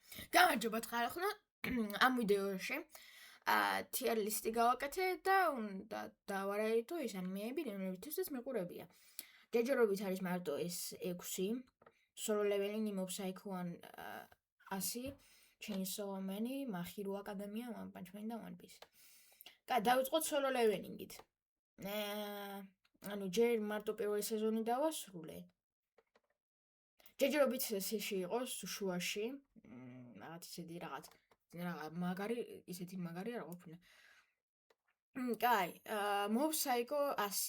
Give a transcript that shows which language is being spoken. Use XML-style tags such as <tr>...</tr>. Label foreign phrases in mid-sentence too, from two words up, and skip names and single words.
<ka>გამარჯობათ ხალხო. ამ ვიდეოში</ka> <en>tier list-</en> <ka>ი გავაკეთე და უნდა დავარაიდო ის ანიმეები, რომლებიც მიყურებია. ჯერჯერობით არის მარტო ეს 6, Solo Leveling, Mob Psycho 100, Chainsaw Man, My Hero Academia, One Punch Man და One Piece. დავიწყოთ Solo Leveling-ით. ანუ ჯერ მარტო პირველი სეზონი დავასრულე. ჯერჯერობით ესეში იყოს შუაში, რაღაც ისეთი მაგარი რა ყოფილა. კაი, Mob Psycho 100.</ka>